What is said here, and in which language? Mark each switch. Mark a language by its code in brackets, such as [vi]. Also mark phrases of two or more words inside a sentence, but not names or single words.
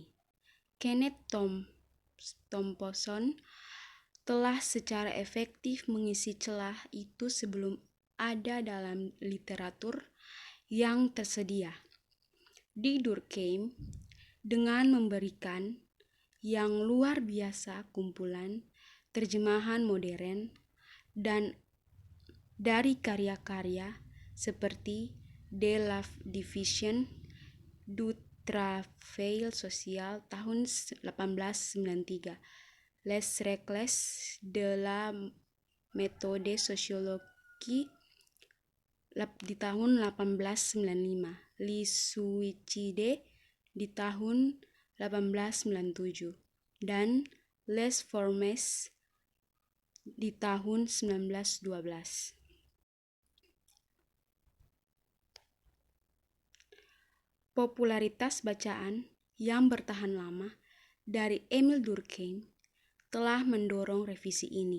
[id] Kenneth Thompson telah secara efektif mengisi celah itu sebelum ada dalam literatur yang tersedia di Durkheim dengan memberikan yang luar biasa kumpulan terjemahan modern dan dari karya-karya seperti De la Division du Travail Social tahun 1893, Les Règles de la Méthode Sociologique di tahun 1895, Les Suicides di tahun 1897, dan Les Formes di tahun 1912. Popularitas bacaan yang bertahan lama dari Emil Durkheim telah mendorong revisi ini.